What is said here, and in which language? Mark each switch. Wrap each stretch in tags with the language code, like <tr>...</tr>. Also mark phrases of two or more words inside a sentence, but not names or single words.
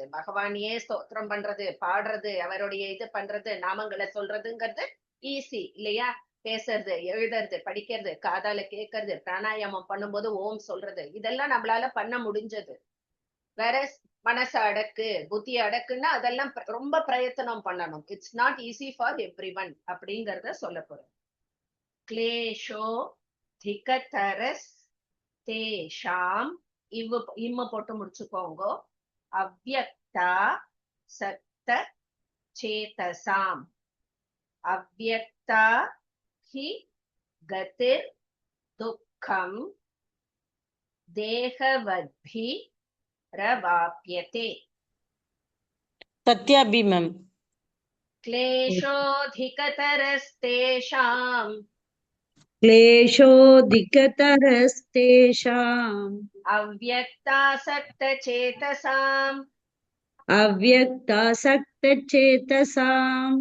<ta>பகவானையே ஸ்தோத்திரம் பண்றது, பாடுறது, அவருடைய இது பண்றது, நாமங்களை சொல்றதுங்கிறது ஈஸி இல்லையா? பேசுறது, எழுதுறது, படிக்கிறது, காதால கேட்கறது, பிராணாயாமம் பண்ணும்போது ஓம் சொல்றது, இதெல்லாம் நம்மளால பண்ண முடிஞ்சது. வேற மனச அடக்கு புத்தி அடக்குன்னா அதெல்லாம் ரொம்ப பிரயத்தனம் பண்ணணும்.</ta> <en>it's not easy for every one அப்படிங்கறத சொல்ல போறேன்.</en> <sa>क्लेशो अधिकतरः तेषाम्</sa> <ta>இம்ம போட்டு முடிச்சுக்கோங்க.</ta> <sa>अव्यक्ता सक्त चेतसाम् अव्यक्ता हि गतिर् दुःखं देहवद्भि रवाप्यते. சத்யாபி மேம். क्लेशोऽधिकतरस्तेषाम् क्लेशोऽधिकतरस्तेषाम् अव्यक्तासक्तचेतसाम् अव्यक्तासक्तचेतसाम्</sa>